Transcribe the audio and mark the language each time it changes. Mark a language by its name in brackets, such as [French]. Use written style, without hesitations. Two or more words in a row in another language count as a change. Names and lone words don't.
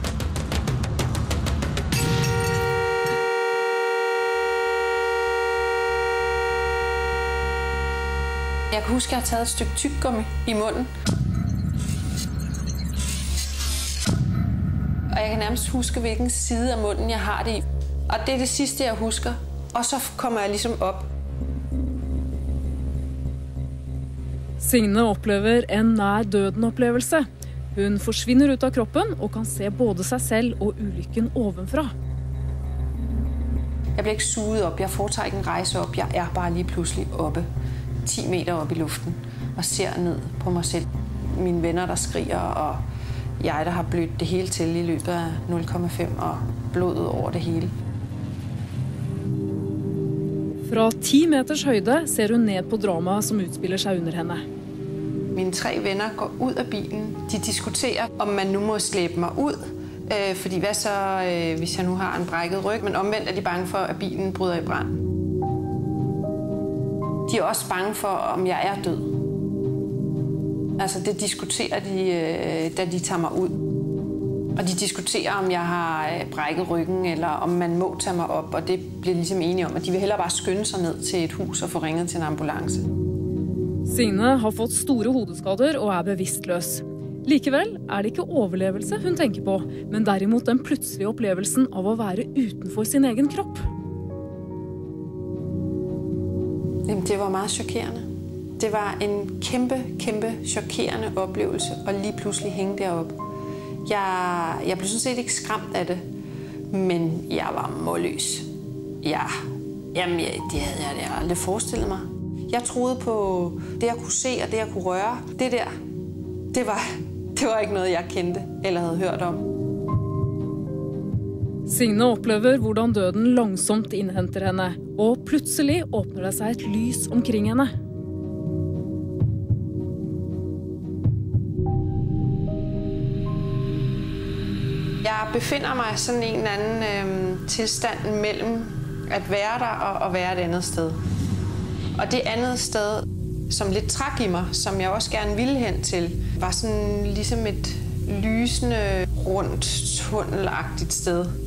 [Danish] Jeg kan huske, at jeg har taget et stykke tyggegummi i munden. Og jeg kan nærmest huske, hvilken side af munden jeg har det i. Og det er det sidste, jeg husker. Og så kommer jeg ligesom op. [Norwegian] Signe opplever en nær døden-opplevelse. Hun forsvinner ut av kroppen og kan se både seg selv og ulykken ovenfra. [Danish] Jeg bliver ikke suget op. Jeg foretager ikke en rejse op. Jeg er bare lige pludselig oppe. 10 meter op i luften. Og ser ned på mig selv. Mine venner, der skriger, og jeg, der har blødt det hele til i løbet af 0,5 og blodet over det hele. [Norwegian] Fra 10 meters høyde ser hun ned på dramaet som utspiller seg under henne. [Danish] Mine 3 venner går ud af bilen. De diskuterer, om man nu må slæbe mig ud. Fordi hvad så, hvis jeg nu har en brækket ryg? Men omvendt er de bange for, at bilen bryder i brand. De er også bange for, om jeg er død. Altså det diskuterer de, da de tager mig ud. Og de diskuterer, om jeg har brækket ryggen, eller om man må tage mig op. Og det bliver ligesom enige om, at de vil hellere bare skynde sig ned til et hus og få ringet til en ambulance. [Norwegian] Signe har fått store hodeskader og er bevidstløs. Likevel er det ikke overlevelse hun tenker på, men derimot den plutselige opplevelsen av å være utenfor sin egen kropp. [Danish] Jamen, det var meget chokerende. Det var en kæmpe chokerende oplevelse at lige pludselig hænge deroppe. Jeg blev sådan set ikke skræmt af det, men jeg var målløs. Jamen, det havde jeg aldrig forestillet mig. Jeg troede på det, jeg kunne se og det, jeg kunne røre. Det der, det var ikke noget, jeg kendte eller havde hørt om. [Norwegian] Signe opplever hvordan døden langsomt innhenter henne, og plutselig åpner det seg et lys omkring henne. [Danish] Jeg befinder mig sådan en eller anden tilstand mellem at være der og være et andet sted. Og det andet sted, som lidt trak i mig, som jeg også gerne ville hen til, var sådan ligesom et lysende, rundt, tunnelagtigt sted.